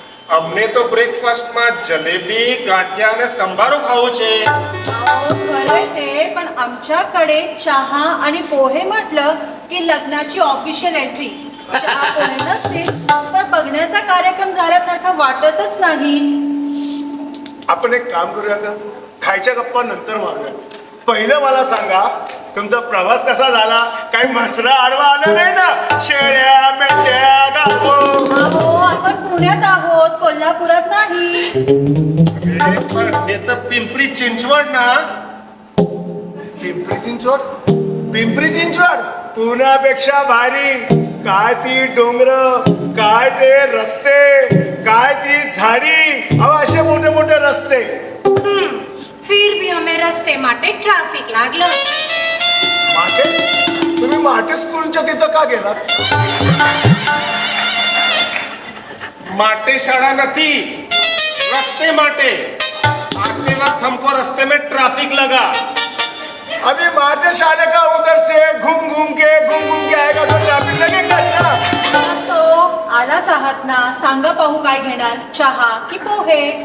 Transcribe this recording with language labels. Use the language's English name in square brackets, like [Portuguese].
[Gujarati] અમને તો બ્રેકફાસ્ટમાં જલેબી ગાંઠિયા અને સંભારો ખાવું છે. [Marathi] खरंय ते, पण आमच्याकडे चहा आणि पोहे म्हटलं की लग्नाची ऑफिशियल एंट्री. चहा पोहे नसतील तर बघण्याचा कार्यक्रम झाल्यासारखा वाटतच नाही. आपण एक काम करूया का? खायच्या गप्पा नंतर मारूया. पहिलं मला सांगा, तुमचा प्रवास कसा झाला? काही म्हसरा आडवा आलं नाही ना? शेळ्या मेंढ्या गावो. अहो, आपण पुण्यात आहोत, कोल्हापुरात नाही. [Gujarati] પણ એ તો પિંપરી चिंचवड ना. [Marathi] पिंपरी चिंचवड? पिंपरी चिंचवड पुण्यापेक्षा भारी. काय ती डोंगर, काय ते रस्ते, काय ती झाडी. अहो असे मोठे मोठे रस्ते. [Hindi] फिर भी हमें [Gujarati] रस्ते माटे [Marathi] ट्रॅफिक लागलं. [Gujarati] माटे? [Marathi] तुम्ही माटे स्कूलच्या तिथं का गेलात? [Gujarati] માટે શાળા નથી, રસ્તે માટે. [Hindi] आते वक्त हमको रास्ते में ट्रैफिक लगा. अभी माटे शाले का उधर से घूम घूम के आएगा तो ट्रैफिक लगेगा ना. [Marathi] असो, आलाच आहात ना, सांगा पाहू काय घेणार, चहा की पोहे?